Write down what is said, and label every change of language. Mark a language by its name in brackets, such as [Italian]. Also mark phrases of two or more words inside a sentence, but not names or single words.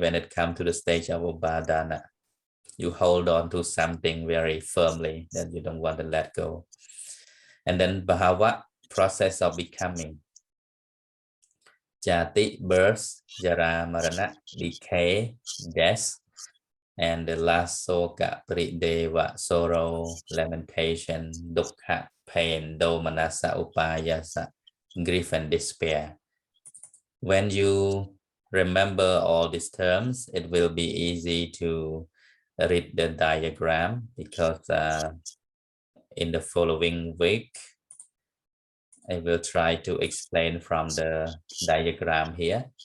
[English] When it comes to the stage of upadana, you hold on to something very firmly that you don't want to let go. And then bhava, process of becoming. Jati, birth, [Pali] jara, marana, [English] decay, death. And the last [Pali] soka, prideva, [English] sorrow, lamentation, dukkha, pain, [Pali] domanassa, upayasa, [English] grief and despair. When you remember all these terms, it will be easy to read the diagram, because in the following week, I will try to explain from the diagram here.